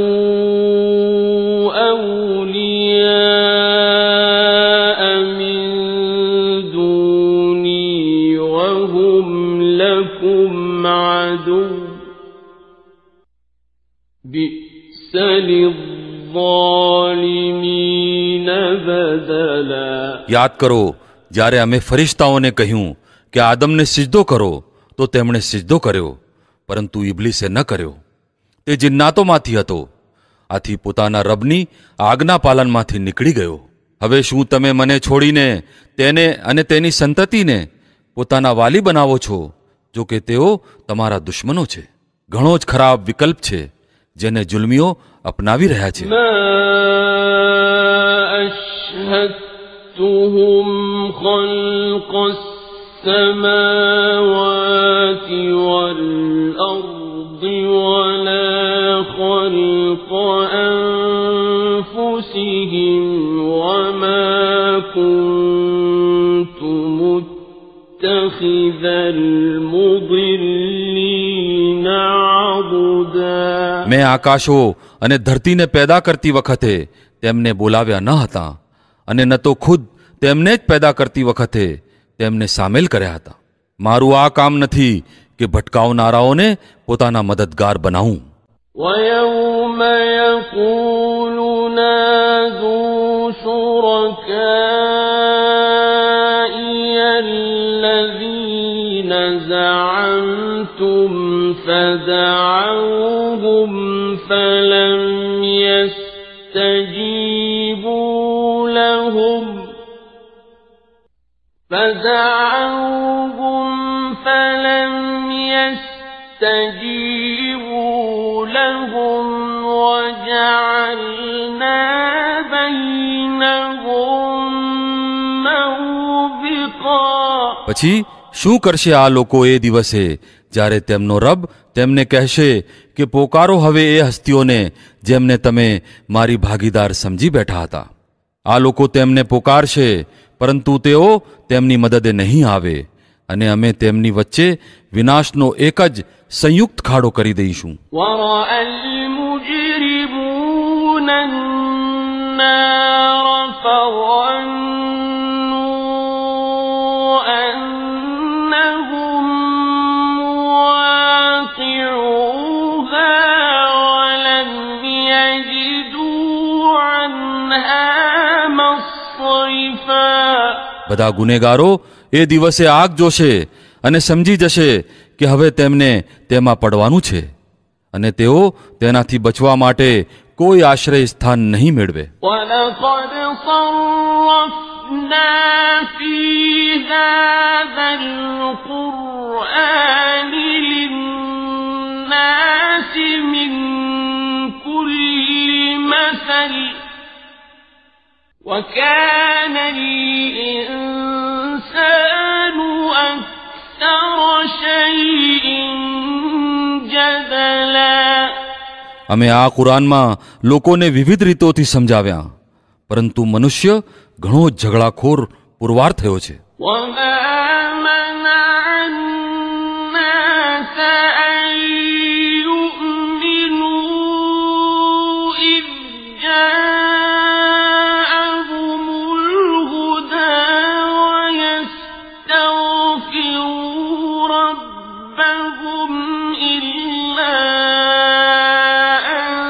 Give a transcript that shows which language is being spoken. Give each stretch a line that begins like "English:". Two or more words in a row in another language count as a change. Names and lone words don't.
Arabic: أولياء من دوني وهم لكم عدو بئس للظالمين بدلا.
Gujarati: યાદ કરો જ્યારે અમે ફરિશ્તાઓને કહ્યું કે આદમને સિજદો કરો તો તેમણે સિજદો કર્યો, પરંતુ ઇબ્લીસે ન કર્યો. તે જિન્નાતોમાંથી હતો, આથી પોતાના રબની આજ્ઞા પાલનમાંથી નીકળી ગયો. હવે શું તમે મને છોડીને તેને અને તેની સંતતિને પોતાના વાલી બનાવો છો, જો કે તેઓ તમારા દુશ્મનો છે? ઘણો જ ખરાબ વિકલ્પ છે જેને જુલ્મીઓ અપનાવી રહ્યા છે.
Arabic: أشهدتهم خلق السماوات والأرض ولا خلق أنفسهم وما كنت متخذ المضلين عضدا.
Gujarati: મેં આકાશો અને ધરતીને પેદા કરતી વખતે તેમને બોલાવ્યા ન હતા, અને ન તો ખુદ તેમને જ પેદા કરતી વખતે તેમને સામેલ કર્યા હતા. મારું આ કામ નથી કે ભટકાવનારાઓને પોતાના મદદગાર બનાવું.
Arabic: وَيَوْمَ يَقُولُ نَادُوا شُرَكَائِيَ الَّذِينَ زَعَمْتُمْ فَدَعَوْهُمْ فَلَمْ يَسْتَجِيبُوا لَهُمْ وَجَعَلْنَا بَيْنَهُمْ مَوْبِقًا.
Gujarati: પછી શું કરશે આ લોકો એ દિવસે જ્યારે તેમનો રબ તેમને કહેશે કે પોકારો હવે એ હસ્તીઓને જેમને તમે મારી ભાગીદાર સમજી બેઠા હતા. આ લોકો તેમને પોકારશે, પરંતુ તેઓ તેમની મદદે નહીં આવે, અને અમે તેમની વચ્ચે વિનાશનો એક જ સંયુક્ત ખાડો કરી દઈશું.
Arabic: وَرَأَى الْمُجْرِمُونَ النَّارَ فَظَنُّوا أَنَّهُمْ مُوَاقِعُوهَا وَلَمْ يَجِدُوا عَنْهَا مَصْرِفًا.
Gujarati: બધા ગુનેગારો એ દિવસે આગ જોશે અને સમજી જશે કે હવે તેમને તેમાં પડવાનું છે, અને તેઓ તેનાથી બચવા માટે કોઈ આશ્રય સ્થાન નહીં મેળવે.
Arabic: وَلَقَدْ صَرَّفْنَا فِي هَذَا الْقُرْآنِ لِلنَّاسِ مِنْ كُلِّ مَثَلٍ وَكَانَ الْإِنسَانُ أَكْثَرَ شَيْءٍ جَدَلًا.
Gujarati: અમે આ કુરાનમાં લોકોને વિવિધ રીતોથી સમજાવ્યા, પરંતુ મનુષ્ય ઘણો ઝઘડાખોર પુરવાર થયો છે.
Arabic: وَمَا مَنَعَ النَّاسَ أَن يُؤْمِنُوا إِذْ جَاءَهُمُ الْهُدَى وَيَسْتَغْفِرُوا رَبَّهُمْ إِلَّا أَن